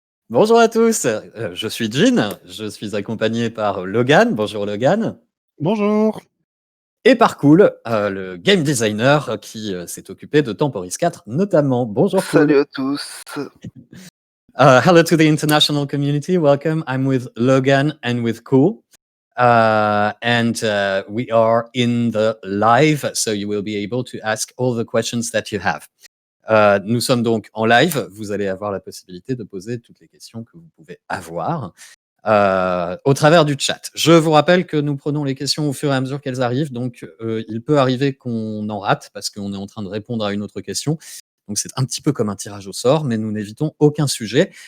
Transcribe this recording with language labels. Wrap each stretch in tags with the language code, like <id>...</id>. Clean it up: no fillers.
<fr>Bonjour à tous, je suis Jin, je suis accompagné par Logan. Bonjour Logan. Bonjour. Et par Cool, le game designer qui s'est occupé de Temporis 4 notamment. Bonjour Cool. Salut à tous.</fr> <en>Hello to the international community. Welcome. I'm with Logan and with Cool. And we are in the live, so you will be able to ask all the questions that you have.</en> <fr>Nous sommes donc en live. Vous allez avoir la possibilité de poser toutes les questions que vous pouvez avoir au travers du chat. Je vous rappelle que nous prenons les questions au fur et à mesure qu'elles arrivent. Donc, il peut arriver qu'on en rate parce qu'on est en train de répondre à une autre question. Donc, c'est un petit peu comme un tirage au sort, mais nous n'évitons aucun sujet.</fr>